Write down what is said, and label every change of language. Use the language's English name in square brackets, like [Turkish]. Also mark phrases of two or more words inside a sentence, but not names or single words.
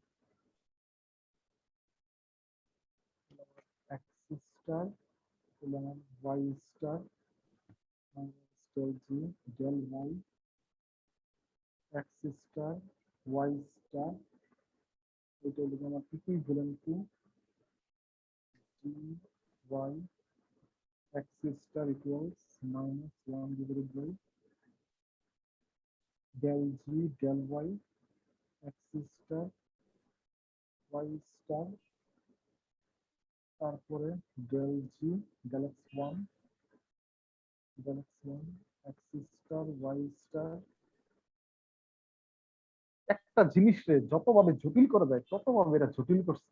[English] x star y star minus del g del y x star y star, [Bangla] এটা হলো আমার [English] equivalent to g y x star equals minus one divided by del g del y x star y star তারপরে del g del x one x star y star। [Bangla] একটা জিনিসে যতভাবে জটিল করা যায় ততভাবে এরা জটিল করছে।